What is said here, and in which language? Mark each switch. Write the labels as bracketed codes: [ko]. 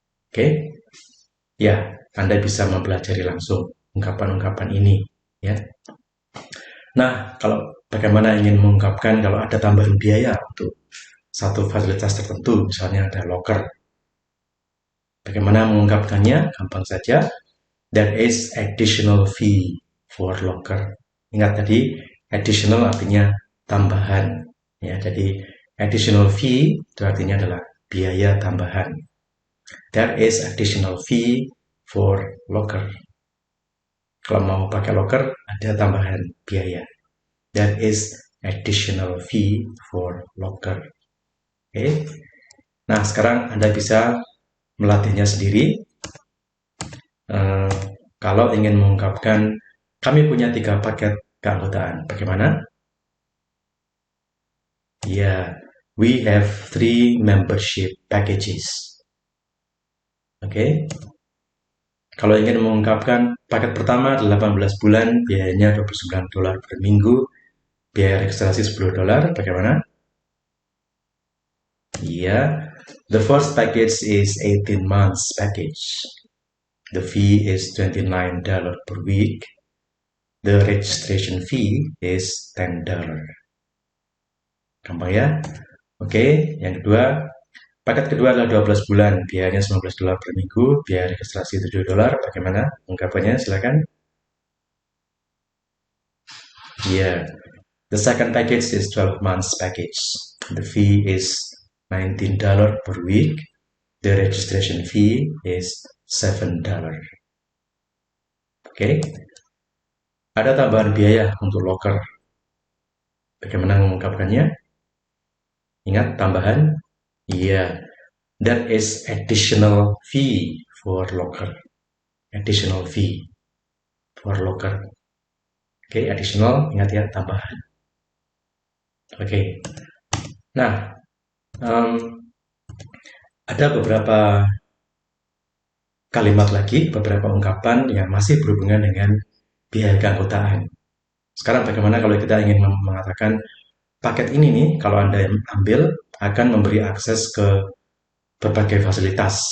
[id] Oke, ya Anda bisa mempelajari langsung ungkapan-ungkapan ini ya. Nah, kalau bagaimana ingin mengungkapkan kalau ada tambahan biaya untuk satu fasilitas tertentu, misalnya ada locker. Bagaimana mengungkapkannya? Gampang saja. [en] There is additional fee for locker. [id] Ingat tadi, additional artinya tambahan. Ya, jadi additional fee itu artinya adalah biaya tambahan. [en] There is additional fee for locker. [id] Kalau mau pakai locker, ada tambahan biaya. [en] There is additional fee for locker. [id] Oke. Nah, sekarang Anda bisa melatihnya sendiri. Kalau ingin mengungkapkan, kami punya 3 paket keanggotaan. Bagaimana? [en] Ya, we have 3 membership packages. [id] Oke. Kalau ingin mengungkapkan, paket pertama adalah 18 bulan, biayanya $29 per minggu, biaya registrasi $10. Bagaimana? [en] Ya, the first package is 18 months package. The fee is $29 per week. The registration fee is $10. [id] Gampang ya? Oke, yang kedua, paket kedua adalah 12 bulan, biayanya $19 per minggu, biaya registrasi $7. Bagaimana ungkapannya? Silakan. [en] Yeah, the second package is 12 months package. The fee is $19 per week. The registration fee is $7. [id] Oke, ada tambahan biaya untuk locker. Bagaimana mengungkapkannya? Ingat tambahan? [en] Iya, that is additional fee for locker. Additional fee for locker. [id] Oke, additional, ingat ya, tambahan. Oke, nah, ada beberapa kalimat lagi, beberapa ungkapan yang masih berhubungan dengan biaya keanggotaan. Sekarang bagaimana kalau kita ingin mengatakan paket ini nih, kalau Anda yang ambil akan memberi akses ke berbagai fasilitas.